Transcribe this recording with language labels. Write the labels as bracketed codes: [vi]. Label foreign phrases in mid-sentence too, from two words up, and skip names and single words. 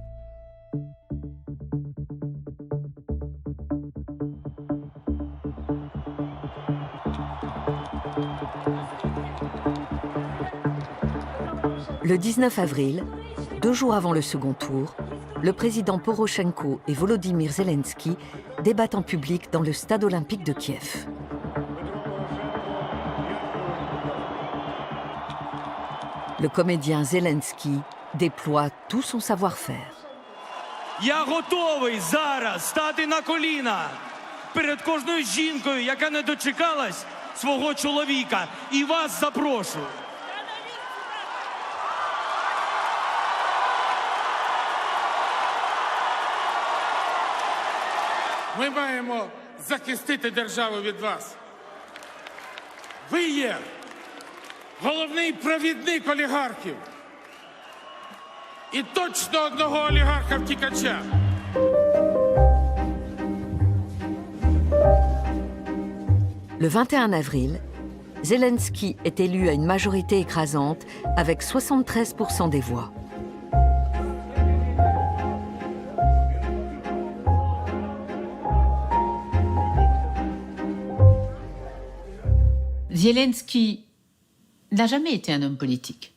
[fr] Le 19 avril, 2 jours avant le second tour, le président Poroshenko et Volodymyr Zelensky débattent en public dans le stade olympique de Kiev. Le comédien Zelensky déploie tout son savoir-faire. [uk] Я готовий зараз стати на коліна перед кожною жінкою, яка не дочекалась свого чоловіка, і вас запрошую. Ми маємо захистити державу від вас. Ви є головний провідник олігархів. І точно одного олігарха-втікача. [fr] Le 21 avril, Zelensky est élu à une majorité écrasante avec 73% des voix. Zelensky n'a jamais été un homme politique.